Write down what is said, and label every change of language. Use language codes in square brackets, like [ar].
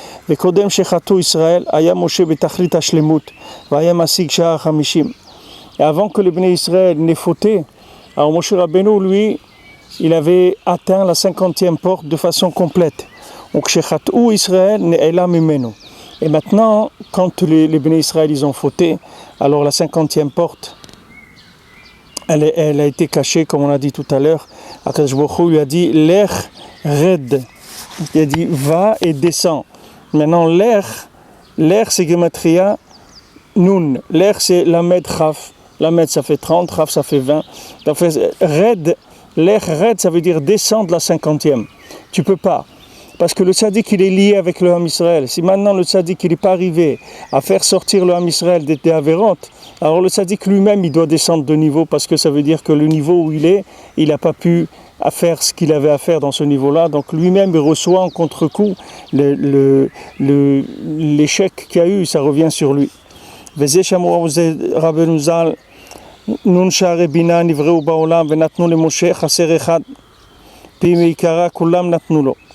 [he] וקודם שחטאו ישראל, היה משה בתכלית השלמות, והיה משיג שער 50. [fr] Et avant que le Béné Israël n'ait fauté, alors Moshe Rabbeinu, lui, il avait atteint la 50e porte de façon complète. Donc, [he] Shechat'ou Israël ne'ela mimenu. [fr] Et maintenant, quand les Béné Israël ils ont fauté, alors la 50e porte, elle a été cachée, comme on a dit tout à l'heure. Akadosh Baruch Hu lui a dit, [he] Lech red. [fr] Il a dit, va et descends. Maintenant, Lech c'est Gematria Nun. Lech c'est Lamed Chaf. Lamed ça fait 30, Chaf ça fait 20. Donc, red, [he] Lech red, [fr] ça veut dire descendre la 50e. Tu peux pas. Parce que le tzaddik, il est lié avec le Ham Israël. Si maintenant le tzaddik, il n'est pas arrivé à faire sortir le Ham Israël des Avérotes, alors le tzaddik lui-même, il doit descendre de niveau, parce que ça veut dire que le niveau où il n'a pas pu faire ce qu'il avait à faire dans ce niveau-là. Donc lui-même, il reçoit en contre-coup l'échec qu'il y a eu, ça revient sur lui. [he] וזה שאמרו רבנו ז"ל, נון שערי בינה נבראו בעולם ונתנו למשה חסר אחד, פי מעיקרה כולם נתנו לו.